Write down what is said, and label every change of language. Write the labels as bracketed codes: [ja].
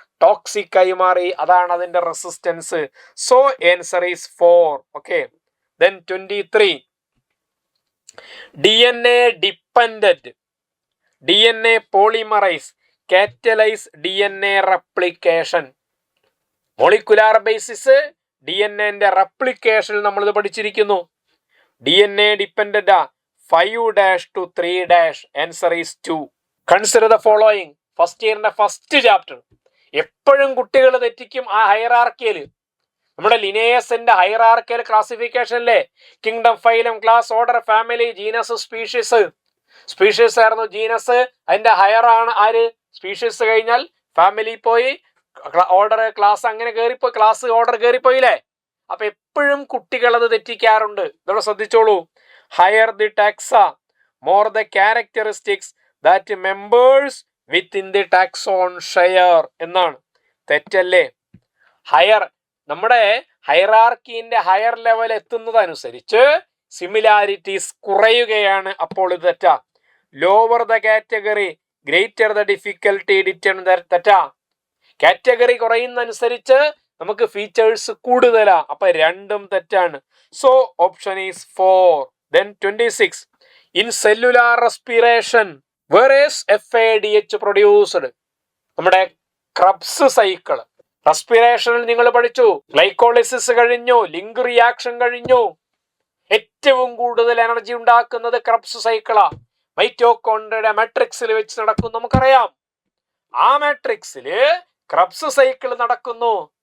[ml] Toxic ആയി മാറി. അതാണ് അതിന്റെ resistance. [en] So answer is 4. Okay. Then 23. DNA dependent DNA polymerase catalyse DNA replication. [ml] Molecular basis DNA റെപ്ലിക്കേഷനിൽ നമ്മൾ ഇത് പഠിച്ചിരിക്കുന്നു. [en] DNA dependent 5' to 3'. Answer is 2. Consider the following. First ഇയറിന്റെ first chapter. [ml] എപ്പോഴും കുട്ടികൾ തെറ്റിക്കും ആ hierarchical. നമ്മുടെ ലിനേയസിന്റെ hierarchical ക്ലാസിഫിക്കേഷനിലെ kingdom, phylum, class, order, family, genus, species. Species ആയിരുന്നു genus. അതിന്റെ higher ആണ് ആര്? സ്പീഷീസ് കഴിഞ്ഞാൽ ഫാമിലി പോയി, ഓർഡർ, ക്ലാസ്, അങ്ങനെ കയറിപ്പോയി, ക്ലാസ്, ഓർഡർ കയറിപ്പോയില്ലേ. അപ്പൊ എപ്പോഴും കുട്ടികൾ അത് തെറ്റിക്കാറുണ്ട്. ഇതോടെ ശ്രദ്ധിച്ചോളൂ. [en] higher the taxa, more the characteristics that members within the taxon share [ml] എന്നാണ്. തെറ്റല്ലേ? ഹയർ, നമ്മുടെ ഹൈറാർക്കിന്റെ ഹയർ ലെവൽ എത്തുന്നതനുസരിച്ച് സിമിലാരിറ്റീസ് കുറയുകയാണ്. അപ്പോൾ ഇത് തെറ്റാ. [en] lower the category greater the difficulty determine [ml] തെറ്റാ. കാറ്റഗറി കുറയുന്നതനുസരിച്ച് നമുക്ക് ഫീച്ചേഴ്സ് കൂടുതലാ. അപ്പൊ രണ്ടും തെറ്റാണ്. [en] So option is 4. Then 26. In cellular respiration, where is FADH produced? [ml] നമ്മുടെ ക്രബ്സ് സൈക്കിൾ. റെസ്പിറേഷനിൽ നിങ്ങൾ പഠിച്ചു, ഗ്ലൈക്കോളിസിസ് കഴിഞ്ഞു, ലിങ്ക് റിയാക്ഷൻ കഴിഞ്ഞു. ഏറ്റവും കൂടുതൽ എനർജി ഉണ്ടാക്കുന്നത് ക്രബ്സ് സൈക്കിളാ. മൈറ്റോകോൺഡ്രിയയുടെ മാട്രിക്സിൽ വെച്ച് നടക്കും, നമുക്കറിയാം. ആ മാട്രിക്സില് ക്രബ്സ് സൈക്കിൾ നടക്കുന്നു.